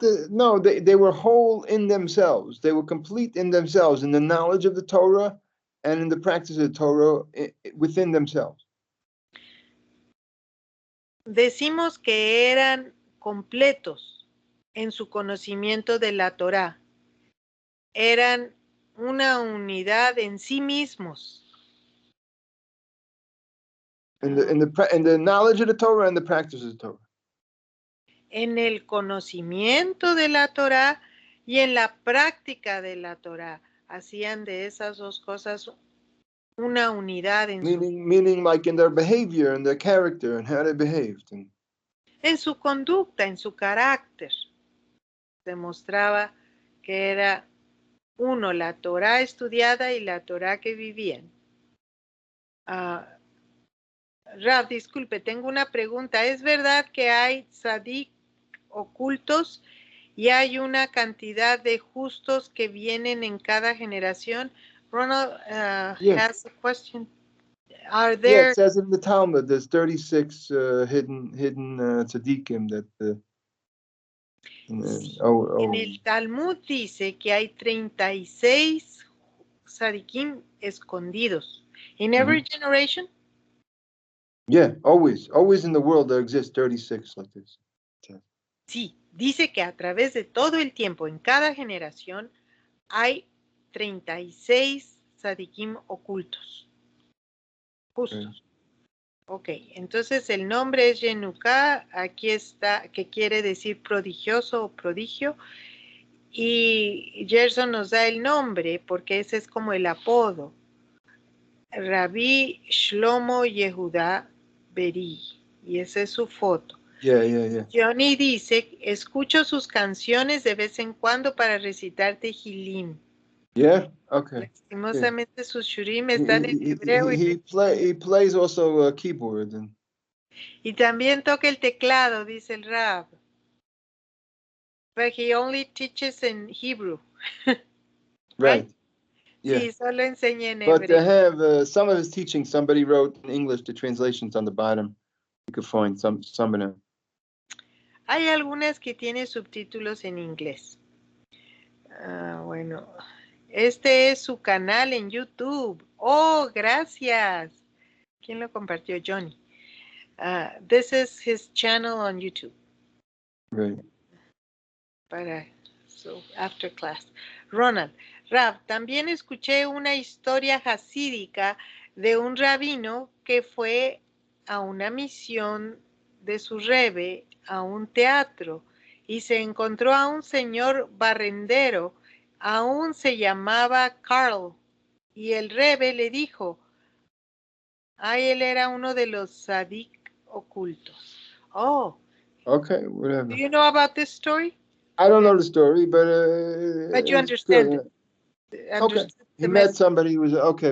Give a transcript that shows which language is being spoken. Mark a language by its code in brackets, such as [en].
[en] no, they were whole in themselves. They were complete in themselves, in the knowledge of the Torah and in the practice of the Torah within themselves. [es] Decimos que eran completos en su conocimiento de la Torah. Eran una unidad en sí mismos. [en] In the knowledge of the Torah and the practice of the Torah. [es] En el conocimiento de la Torah y en la práctica de la Torah. Hacían de esas dos cosas una unidad en [en] meaning like in their behavior and their character and how they behaved. [es] En su conducta, en su carácter. Demostraba que era uno, la Torah estudiada y la Torah que vivían. Rav, disculpe, tengo una pregunta. ¿Es verdad que hay tzadik ocultos y hay una cantidad de justos que vienen en cada generación? [en] Ronald has a question. Are there... Yeah, it says in the Talmud there's 36 hidden tzaddikim that [es] En el Talmud dice que hay 36 tzaddikim escondidos. [en] In every generation? Yeah, always in the world there exist 36 like this. [es] Sí, dice que a través de todo el tiempo, en cada generación, hay 36 tzadikim ocultos. Justos. Ok, entonces el nombre es Yenuká, aquí está, que quiere decir prodigioso o prodigio, y Gerson nos da el nombre porque ese es como el apodo. Rabí Shlomo Yehudá Beri, y esa es su foto. [en] Yeah. [es] Johnny dice, escucho sus canciones de vez en cuando para recitar Tehilim. [en] Yeah, okay. [es] Lastimosamente sus shurim están en hebreo. [en] He plays also a keyboard. [es] Y también toca el teclado, dice el Rab. [en] But he only teaches in Hebrew. Right. Yeah. [es] Sí, solo enseña en [en] But [es] hebreo. [en] to have some of his teaching, somebody wrote in English the translations on the bottom. You could find some of them. [es] Hay algunas que tienen subtítulos en inglés. Bueno, este es su canal en YouTube. Oh, gracias. ¿Quién lo compartió? Johnny. [en] This is his channel on YouTube. Right. After class. [es] Ronald, Rab, también escuché una historia jasídica de un rabino que fue a una misión de su rebe a un teatro y se encontró a un señor barrendero, aún se llamaba Carl, y el rebe le dijo, él era uno de los sadik ocultos. [en] Oh, Okay, whatever. do you know about this story? I don't know the story, but you it's understand good. it. Okay. He met somebody who was okay.